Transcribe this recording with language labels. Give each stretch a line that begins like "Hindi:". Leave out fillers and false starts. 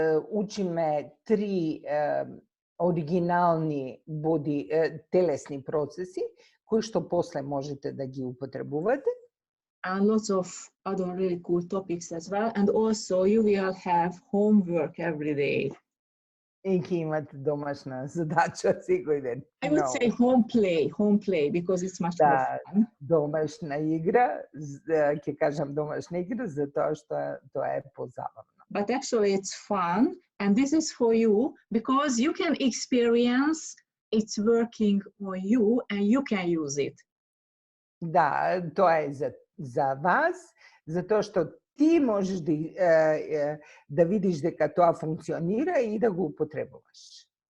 Macedonian: Учиме 3 оригинални телесни процеси кои што после можете да ги употребувате.
English: And lots of other really cool topics as well. And also you will have homework every day.
Macedonian: И ќе имате домашна задача секој ден.
English: I would say home play, because it's much more fun.
Macedonian: Домашна игра, ќе кажам домашна игра, затоа што тоа е позабавно.
English: But actually it's fun, and this is for you, because you can experience it's working on you and you can use it.
Macedonian: Да, тоа е за вас, затоа што ти можеш да видиш дека тоа функционира и да го употребуваш.